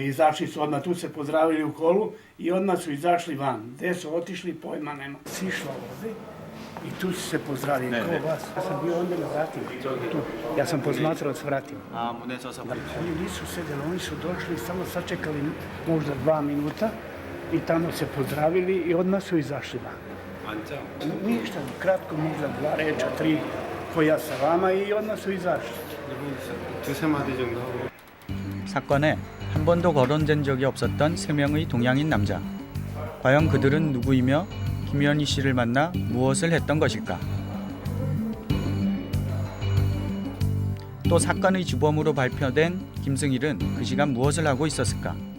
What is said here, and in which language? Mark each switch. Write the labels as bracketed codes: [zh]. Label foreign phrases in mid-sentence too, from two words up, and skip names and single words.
[sr] Izašli su odmah, tu se pozdravili u holu i odmah su izašli van. Gde su otišli, pojma nema. Sišla ovde i tu su se pozdravili. Ko vas? Ja sam bio onda na vratima. Ja sam posmatrao s vratima. [ko] A 문에서 [sr] Oni nisu sedeli, oni su došli, samo sačekali možda 2 minuta i tamo se pozdravili i odmah su izašli van. Ništa, kratko, možda 2 reča, 3, ko ja sa vama, i odmah su izašli. [ko] 두세 마디 정도 하고. 사건에 한 번도 거론된 적이 없었던 3명의 동양인 남자. 과연 그들은 누구이며 김현희 씨를 만나 무엇을 했던 것일까? 또 사건의 주범으로 발표된 김승일은 그 시간 무엇을 하고 있었을까?